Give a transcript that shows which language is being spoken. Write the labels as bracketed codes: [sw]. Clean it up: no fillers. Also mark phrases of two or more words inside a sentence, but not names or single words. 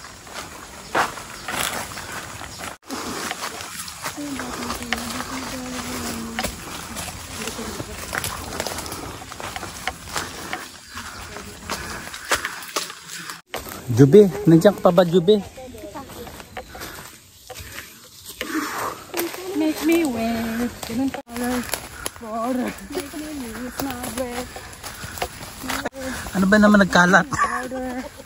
[tl] Jubi, nandiyan ka pa ba, Jubi? [en] Make me wait. [tl] Ganun pa. [en] Water. make me lose my breath. [tl] Ano ba naman nagkalat? [en] Water.